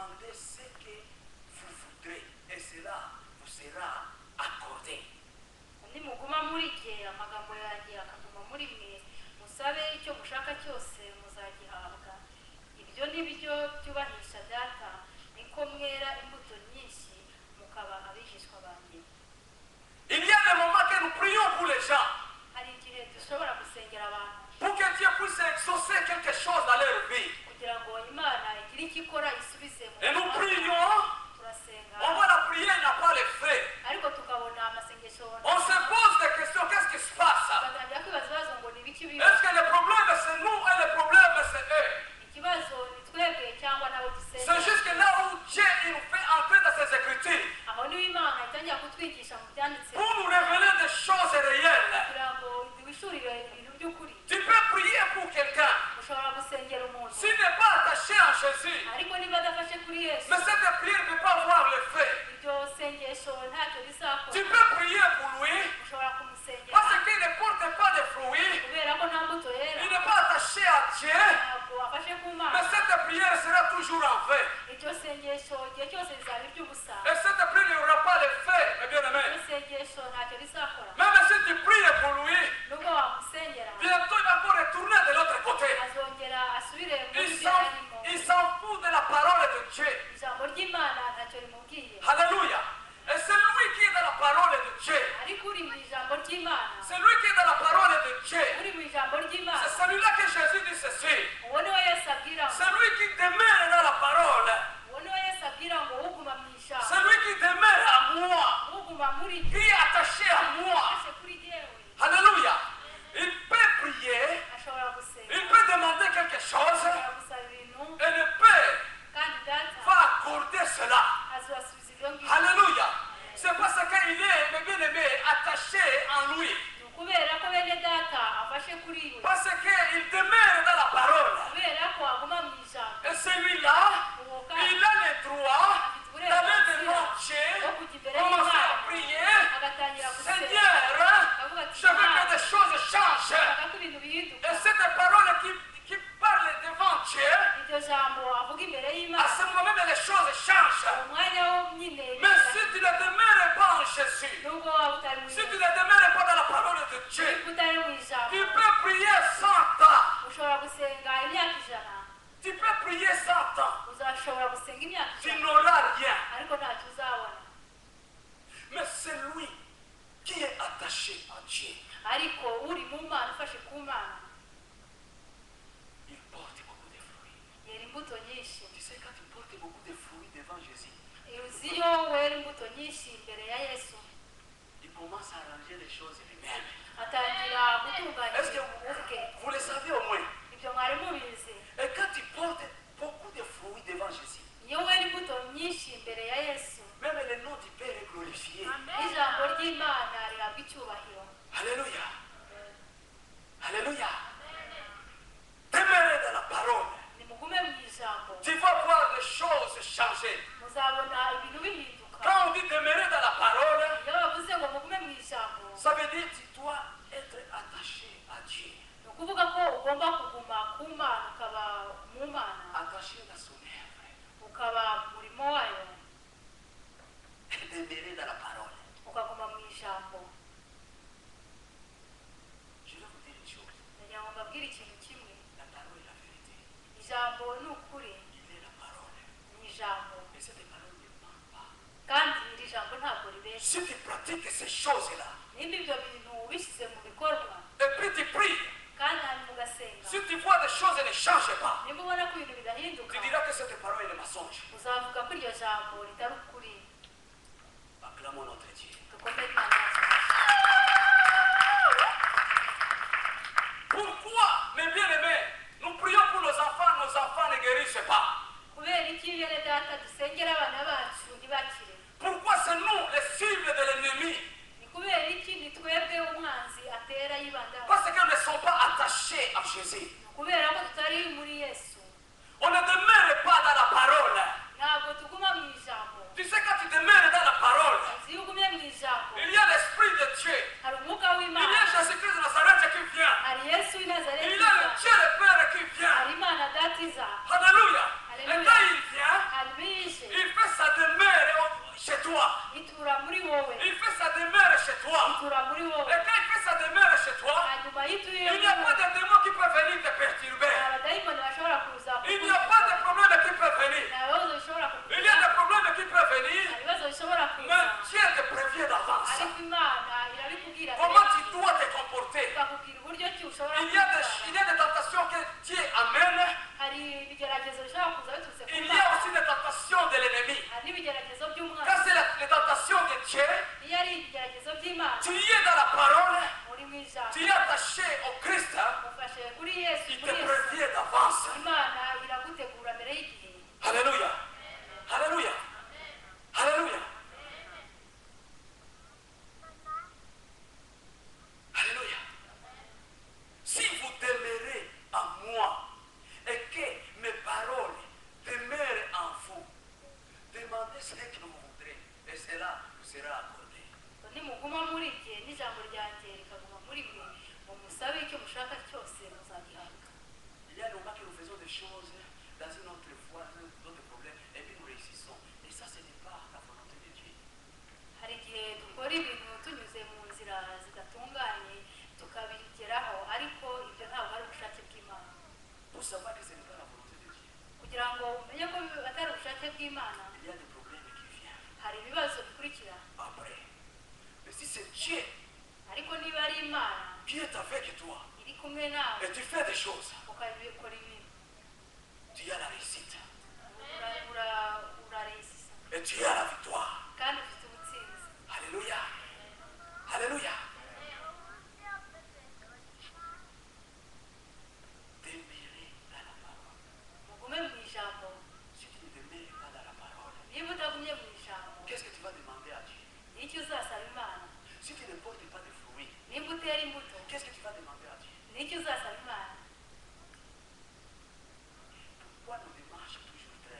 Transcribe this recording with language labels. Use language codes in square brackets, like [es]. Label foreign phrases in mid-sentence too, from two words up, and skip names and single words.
[fr] demandez ce que vous voudrez et cela vous sera accordé. [rw] nimuguma muri jye amagambo yanjye akaguma muri mwe musabe icyo mushaka cyose muzagihabwa. Ibyo ni byo byubahisha data, niko mwera imbuto nyinshi mukaba abigishwa banjye. [fr] Il y a des moments que nous prions pour les gens, [rw] Hari igihe dushobora gusengera abantu [fr] pour que Dieu puisse exaucer quelque chose dans leur vie. [rw] kugira ngo Imana igire icyo ikora isubize mu [fr] Et nous [rw] buzima. [fr] prions, [rw] Turasenga [fr] on voit la prière n'a pas les faits. [rw] ariko tukabona amasengesho [fr] On se pose des questions, qu'est-ce qui se passe? [rw] tugatangira kwibaza ibibazo ngo ni ibiki biba. [fr] Est-ce que le problème c'est nous et le problème c'est eux? [rw] Ikibazo ni twebwe cyangwa nabo [fr] C'est [rw] dusengera. [fr] juste que là où Dieu il nous fait entrer dans ses écritures [rw] Aho niho Imana itangira kutwigisha mu byanditse [fr] pour nous révéler des choses réelles. [rw] kugira ngo duhishurire ibintu by'ukuri. [fr] Tu peux prier pour quelqu'un [rw] Ushobora gusengera umuntu [fr] s'il n'est pas attaché en Jésus, [rw] ariko niba adafashe kuri Yesu [fr] mais cette prière ne peut pas avoir le fait. [rw] iryo sengesho ntacyo rizakora. [fr] Tu peux prier pour lui [rw] Ushobora kumusengera [fr] parce qu'il ne porte pas de fruits, [rw] kubera ko nta mbuto yera [fr] il n'est pas attaché à Dieu, [rw] ntabwo afashe ku [fr] mais [rw] Mana. [fr] cette prière sera toujours en fait. [rw] Iryo sengesho igihe cyose rizaba iry'ubusa. [fr] Et cette prière n'aura pas le fait, mes bien-aimés. [rw] Iryo sengesho ntacyo rizakora. [fr] Même si tu pries pour lui, [rw] Nubwo wamusengera [fr] bientôt il va encore retourner de l'autre côté. [rw] azongera asubire muri [fr] Il [rw] byo arimo. [fr] s'en fout de la parole de Dieu. [rw] Ijambo ry'Imana ntacyo rimubwiye. [fr] Alléluia. Et c'est lui qui est dans la parole de Dieu. [rw] Ariko uri mu ijambo ry'Imana, [fr] C'est lui qui est dans la parole de Dieu. [rw] uri mu ijambo ry'Imana, [fr] C'est celui-là que Jésus dit ceci. [rw] uwo niwe Yesu abwira ngo, [fr] C'est lui qui demeure dans la parole. [rw] uwo niwe Yesu abwira ngo uguma mu ijambo, [fr] C'est lui qui demeure à moi. [rw] uguma muri [fr] Qui est attaché à moi. [rw] afashe kuri jyewe. [fr] Alléluia. Il peut prier. [rw] Ashobora gusenga, [fr] Il peut demander quelque chose. [rw] ashobora gusaba ibintu, [fr] Et le Père [rw] kandi data [fr] va accorder cela. [rw] azabasubiza ibyo ngibyo. [fr] Alléluia. C'est parce qu'il est, mes bien-aimés, attaché en lui. [rw] Ni ukubera ko bene data afashe kuri we, [fr] Parce qu'il demeure dans la parole. [rw] kubera ko aguma mu ijambo. [fr] Et celui-là, [rw] Uwo [fr] il [rw] kandi [fr] a le droit [rw] afite [fr] d'aller [rw] uburenganzira [fr] devant Dieu, [rw] bwo kujya imbere [fr] commencer à [rw] y'Imana [fr] prier. [rw] agatangira gusenga, [fr] Seigneur, [rw] akavuga ati [fr] je veux que [rw] Imana, [fr] des choses changent. [rw] ndashaka ko ibintu bihinduka. [fr] Et cette parole qui parle devant Dieu, [rw] Iryo jambo avuga imbere [fr] à [rw] y'Imana, [fr] ce moment-là, les choses changent. [rw] umwanya wo nyine [fr] Mais si tu ne demeures pas en Jésus, [rw] nubwo waba utari mu [fr] si tu [rw] ijambo, [fr] ne demeures pas dans la parole de Dieu, [rw] ariko utari mu ijambo, [fr] tu peux prier 100 ans. [rw] ushobora gusenga imyaka 100, [fr] Tu peux prier 100 ans. [rw] uzashobora gusenga imyaka [fr] Tu 100 n'auras rien. [rw] ariko ntacyo uzabona. [fr] Mais c'est lui qui est attaché à Dieu. [rw] Ariko uri mu Mana ufashe ku Mana [fr] Il porte beaucoup de fruits. [rw] yera imbuto nyinshi. [fr] Tu sais, quand tu portes beaucoup de fruits devant Jésus, [rw] Uzi iyo wera imbuto nyinshi imbere ya Yesu, [fr] il commence à arranger les choses lui-même. [rw] atangira gutunganya [fr] Est-ce que [rw] ibintu ubwe. [fr] vous le savez au moins? [rw] Ibyo mwari mubizi. [fr] Et quand tu portes beaucoup de fruits devant Jésus, [rw] Iyo wera imbuto nyinshi imbere ya Yesu, [fr] même le nom du Père est glorifié. [rw] ijambo ry'Imana rihabwa icyubahiro. [fr] Alléluia. Alléluia. Demeurez dans la parole. [rw] Nimugume mu ijambo, [fr] Tu vas voir les choses changer. [rw] muzabona ibintu bihinduka. [fr] Quand on dit demeurer dans la parole, [rw] Iyo bavuze ngo mugume mu ijambo, [fr] ça veut dire que tu dois être attaché à Dieu. [rw] ni ukuvuga ko ugomba kuguma ku Mana, ukaba mu Mana, [fr] Attaché dans son œuvre. [rw] ukaba mu murimo wayo, [fr] Demeurer dans la parole. [rw] ukaguma mu ijambo. [fr] Je vais vous dire une chose. [rw] Ndagira ngo mbabwire ikintu kimwe, [fr] La parole est la vérité. [rw] ijambo ni ukuri, [fr] Il est la parole. [rw] ni ijambo, [fr] Et cette parole ne ment pas. [rw] kandi iri jambo ntabwo ribeshya. [fr] Si tu pratiques ces choses-là, [rw] Nimba ibyo bintu ubishyize mu bikorwa [fr] et puis tu pries, [rw] kandi hanyuma ugasenga, [fr] si tu vois des choses ne changent pas, [rw] nimba ubona ko ibintu bidahinduka, [fr] tu diras que cette parole est le mensonge. [rw] uzavuga ko iryo jambo ritari ukuri. [fr] Acclamons notre Dieu. [rw] Dukomere Imana yacu. [fr] Pourquoi, mes bien-aimés, nous prions pour nos enfants ne guérissent pas? [rw] Kubera iki bene data dusengera abana bacu ntibakire? [fr] Pourquoi c'est nous les cibles de l'ennemi? [rw] Ni kubera iki ni twebwe umwanzi atera yibandaho? [fr] Parce qu'ils ne sont pas attachés à Jésus. [rw] Ni kubera ko tutari muri Yesu, [fr] On ne demeure pas dans la parole. [rw] ntabwo tuguma mu ijambo. [fr] Tu sais, quand tu demeures dans la parole, [rw] Uzi iyo ugumye mu ijambo, [fr] il y a l'Esprit de Dieu. [rw] hari umwuka [fr] Il y a [rw] w'Imana, [fr] Jésus-Christ de Nazareth qui vient. [rw] hari Yesu w'i Nazareti [fr] Il y a le [rw] iza, [fr] Dieu le Père qui vient. [rw] hari Imana data iza. [fr] Alléluia. Et Alléluia. quand il vient, [rw] hanyuma iyo ije [fr] toi, [rw] itura muri wowe [fr] il fait sa demeure chez toi. [rw] itura muri wowe [fr] Et quand il fait sa demeure chez toi, [rw] hanyuma yituye [fr] il n'y a pas de démon qui peut venir te perturber. [rw] abadayimoni bashobora kuza [fr] Il n'y a pas de problème qui peut venir. [rw] nta bibazo bishobora [fr] Il y a des problèmes qui peuvent venir, [rw] nta bibazo bishobora kuza [fr] mais Dieu te prévient d'avance. [rw] ariko imana irabikubwira [fr] Comment tu dois te comporter. [rw] ikakubwira uburyo ki ushobora [fr] Il y a des tentations que Dieu amène. [rw] hari ibigeragezo bishobora kuza biturutse ku [fr] Il y a aussi des tentations de l'ennemi. [rw] hari n'ibigeragezo by'umwana [fr] Quand c'est les tentations de Dieu, [rw] iyo ari ibigeragezo by'imana [fr] tu y es dans la parole, [rw] muri mu ijambo [fr] tu es attaché au Christ, [rw] ufashe kuri yesu [fr] il te [rw] muri yesu [fr] prévient d'avance. [rw] imana iragutegura mbere y'igihe [fr] Alléluia. Alléluia. Alléluia. Alléluia. Si vous demeurez en moi et que mes paroles demeurent en vous, demandez ce que vous voudrez et cela vous sera accordé. [rw] nimuguma muri jye n'ijambo ryanjye rikaguma muri mwe ngo musabe icyo mushaka cyose muzagihabwa [fr] Il y a des moments que nous faisons des choses dans une autre foi, dans d'autres problèmes, et puis nous réussissons. Et ça, ce n'est pas la volonté de Dieu. [rw] hari igihe dukora ibintu tunyuze mu nzira zidatunganye tukabigeraho ariko ibyo ntabwo ari ubushake bw'imana [fr] Pour savoir que ce n'est pas la volonté de Dieu, [rw] kugira ngo umenye ko atari ubushake bw'imana [fr] il y a des problèmes qui viennent [rw] hari ibibazo bikurikira [fr] après. Mais si c'est Dieu [rw] ariko niba ari imana [fr] qui est avec toi [rw] iri kumwe nawe [fr] et tu fais des choses, [rw] ukabikora ibintu [fr] tu as la réussite [rw] uraresisa [fr] et tu as la victoire. [rw] kandi ufite ubutsinzi [fr] Alléluia. Alléluia. Demeurer dans la parole. [rw] mugume mu ijambo [fr] Si tu ne demeures pas dans la parole, [rw] niba utagumye mu ijambo [fr] qu'est-ce que tu vas demander à Dieu? [rw] nicyo uzasaba imana [fr] Si tu ne portes pas de fruits, [rw] niba utera imbuto [fr] qu'est-ce que tu vas demander à Dieu? [rw] nicyo uzasaba imana [fr] Pourquoi nos démarches toujours traînent?